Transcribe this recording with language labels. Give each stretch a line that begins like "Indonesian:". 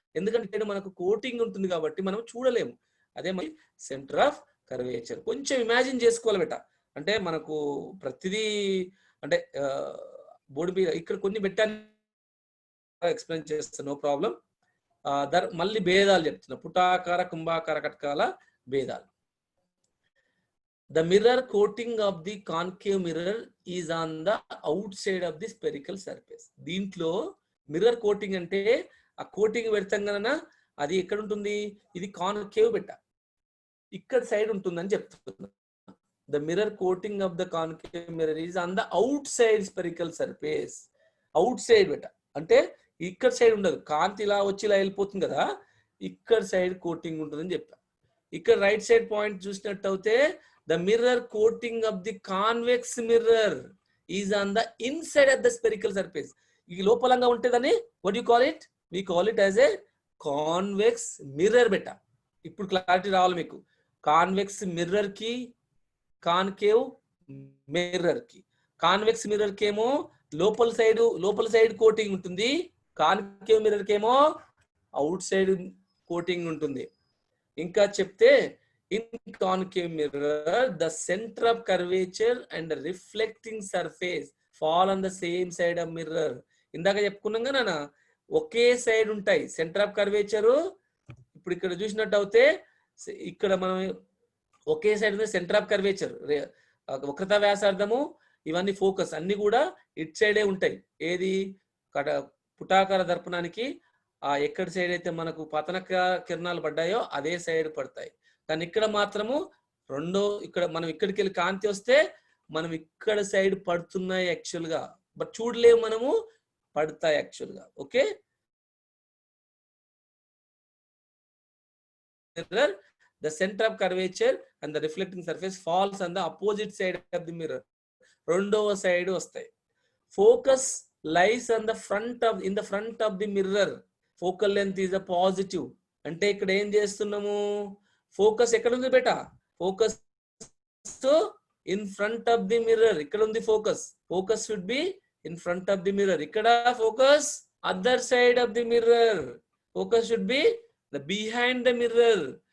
Telugu: ఎందుకంటే ఇక్కడ మనకు కోటింగ్ ఉంటుంది కాబట్టి మనం చూడలేము. అదే మరి సెంటర్ ఆఫ్ కర్వేచర్. కొంచెం ఇమాజిన్ చేసుకోవాలి బిడ్డ. అంటే మనకు ప్రతిదీ అంటే బోర్డు మీద ఇక్కడ కొన్ని పెట్టాను, ఎక్స్ప్లెయిన్ చేస్తాను, నో ప్రాబ్లం. మళ్ళీ భేదాలు చెప్తున్నా, పుటాకార కుంభాకార కటకాల భేదాలు.
English: The mirror coating of the concave mirror is on the outside of the spherical surface.
Telugu: దీంట్లో మిర్రర్ కోటింగ్ అంటే ఆ కోటింగ్ పెడతాం కన్నా అది ఎక్కడ ఉంటుంది, ఇది కాన్కేవ్ బెట్ట, ఇక్కడ సైడ్ ఉంటుందని చెప్తున్నా.
English: The mirror coating of the concave mirror is on the outside spherical surface.
Telugu: outside బెట్ట అంటే ఇక్కడ సైడ్ ఉండదు, కాంతి ఇలా వచ్చి ఇలా వెళ్ళిపోతుంది కదా, ఇక్కడ సైడ్ కోటింగ్ ఉంటుందని చెప్పా. ఇక్కడ రైట్ సైడ్ పాయింట్ చూసినట్టు అయితే
English: the mirror coating of the convex mirror is on the inside of the spherical surface.
Telugu: ఈ లోపలంగా ఉంటేదని
English: what do you call it? We call it as a convex mirror బెట.
Telugu: ఇప్పుడు clarity రావాలి మీకు. Convex mirror కి concave mirror కి, convex mirror కి ఏమో లోపల side coating ఉంటుంది, కాన్కేవ్ మిర్రర్ కి ఏమో అవుట్ సైడ్ కోటింగ్ ఉంటుంది. ఇంకా చెప్తే
English: In concave mirror the centre of curvature and reflecting surface fall on the same side of mirror.
Telugu: ఇందాక చెప్పుకున్నాం కదా, ఒకే సైడ్ ఉంటాయి సెంటర్ ఆఫ్ కర్వేచరు. ఇప్పుడు ఇక్కడ చూసినట్టు అయితే ఇక్కడ మనం ఒకే సైడ్ ఉంది సెంటర్ ఆఫ్ కర్వేచర్, వక్రత వ్యాసార్థము, ఇవన్నీ ఫోకస్ అన్ని కూడా ఇట్ సైడే ఉంటాయి. ఏది పుటాకార దర్పణానికి ఎక్కడి సైడ్ అయితే మనకు పతన కిరణాలు పడ్డాయో అదే సైడ్ పడతాయి. కానీ ఇక్కడ మాత్రము ఇక్కడ మనం ఇక్కడికి వెళ్ళి కాంతి వస్తే మనం ఇక్కడ సైడ్ పడుతున్నాయి యాక్చువల్ గా, బట్ చూడలేము, మనము పడతాయి యాక్చువల్ గా.
English: Okay, mirror the center of curvature and the reflecting surface falls on the opposite side of the mirror.
Telugu: రెండవ సైడ్ వస్తాయి.
English: Focus lies on the front of the mirror. focal length is a positive.
Telugu: అంటే ఇక్కడ ఏం చేస్తున్నాము, focus ఎక్కడ ఉంది బేట,
English: Focus in front of the mirror.
Telugu: ఇక్కడ ఉంది
English: Focus should be in front of the mirror. ఇక్కడ focus other side of the mirror. Focus should be behind the mirror.